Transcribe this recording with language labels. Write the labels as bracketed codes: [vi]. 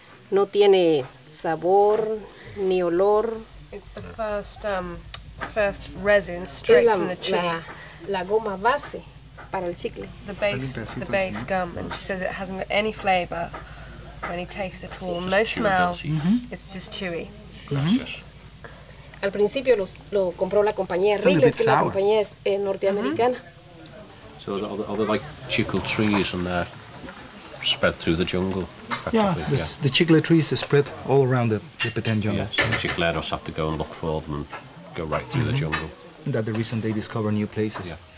[es] No tiene sabor ni olor. [en] It's the first resin straight from the tree. [es] La goma base para el chicle. [en] The base gum, and she says it hasn't got any flavour or any taste at all, no smell. It's just chewy. [es] Al principio lo compró la compañía Rillo, que la compañía es norteamericana. [en] So are they like chicle trees and they're spread through the jungle? Yeah, the chicle trees are spread all around the Petén jungle. Yeah, so chicleros have to go and look for them and go right through the jungle. That's the reason they discover new places.